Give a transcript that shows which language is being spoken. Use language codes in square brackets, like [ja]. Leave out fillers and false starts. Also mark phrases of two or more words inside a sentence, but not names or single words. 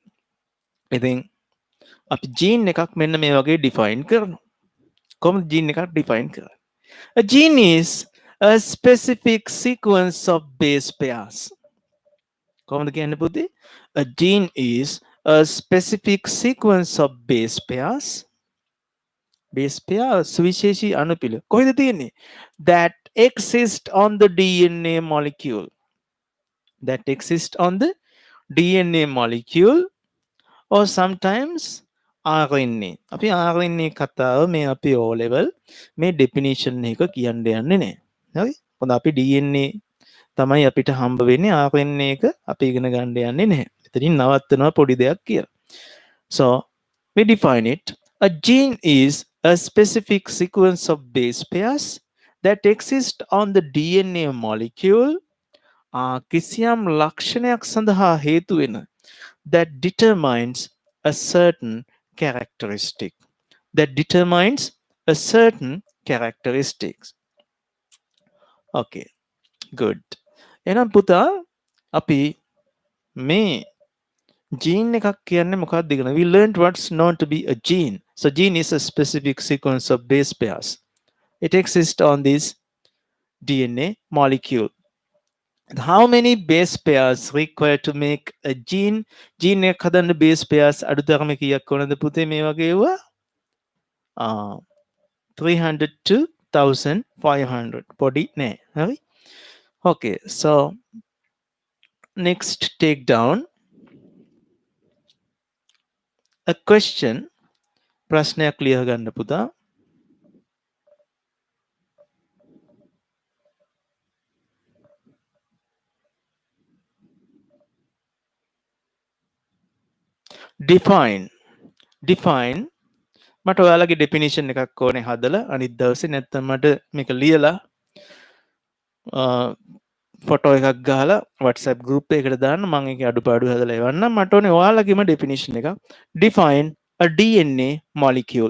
[si] ඉතින් අපි ජීන් එකක් මෙන්න මේ වගේ ඩිෆයින් කරනවා. කොහොමද ජීන් එකක් ඩිෆයින් කරන්නේ? [en] A gene is a specific sequence of base pairs. [si] කොහොමද කියන්නේ පුතේ? [en] A gene is a specific sequence of base pairs. Base pair [si] සුවිශේෂී අණුපිළ. කොහෙද තියෙන්නේ? [en] That exist on the DNA molecule. That exist on the DNA molecule or sometimes RNA. [si] අපි RNA කතාව මේ අපි O level මේ definition එක කියන්න යන්නේ නැහැ. හරි? මොකද අපි DNA තමයි අපිට හම්බ වෙන්නේ RNA එක අපි ඉගෙන ගන්න යන්නේ නැහැ. එතනින් නවත්තනවා පොඩි දෙයක් කියලා. [en] So we define it. A gene is a specific sequence of base pairs that exist on the DNA molecule. [si] කිසියම් ලක්ෂණයක් සඳහා හේතු වෙන [en] that determines a certain characteristic. That determines a certain characteristics. Okay, good. [si] එහෙනම් පුතා අපි මේ gene එකක් කියන්නේ මොකක්ද කියලා. [en] We learned what's known to be a gene. So gene is a specific sequence of base pairs. It exists on this DNA molecule. How many base pairs required to make a gene? [si] Gene එක හදන්න [en] base pairs [si] අඩුතරම කීයක් ඕනද පුතේ මේ වගේ ඒවා? 300 to 1500. පොඩි නෑ. හරි? [en] Okay, so next take down a question. [si] ප්‍රශ්නයක් ලියව ගන්න පුතා. Define මට ඔයාලගේ definition එකක් ඕනේ හදලා අනිත් දවසේ නැත්නම් මට මේක ලියලා ෆොටෝ එකක් ගහලා WhatsApp group එකකට දාන්න මම ඒකේ අඩුපාඩු හදලා එවන්නම්. මට ඕනේ ඔයාලගේම definition එකක්. [en] Define a DNA molecule.